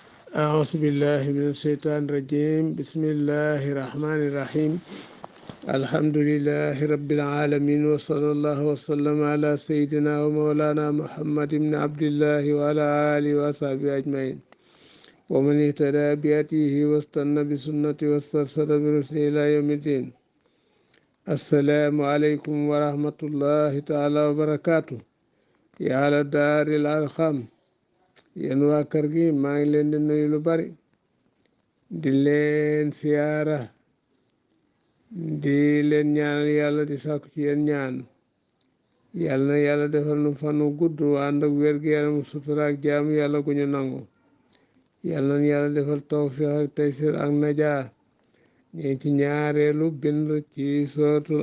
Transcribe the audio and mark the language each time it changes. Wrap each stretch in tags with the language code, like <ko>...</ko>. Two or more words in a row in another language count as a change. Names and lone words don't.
<ar>أعوذ بالله من الشيطان الرجيم بسم الله الرحمن الرحيم الحمد لله رب العالمين وصلى الله وسلم على سيدنا ومولانا محمد بن عبد الله وعلى آله وصحبه أجمعين ومن اهتدى بهديه واستنى بسنته واسترشد برشده إلى يوم الدين. السلام عليكم ورحمة الله تعالى وبركاته. يا على دار الأرقام</ar> <wo>yéen waa kër gi maa ngi leen di nuyu lu bari di leen siyaara di leen ñaanal yàlla di sàkku ci yéen ñaan yàlla na yàlla defal nu fanu gudd ànd ak wér-gu-yaram sutura ak jaamu yàlla gu ñu nangu yàlla na yàlla defal tawfiq ak taysir ak najaa ñu ci ñaareelu bind ci sootul</wo>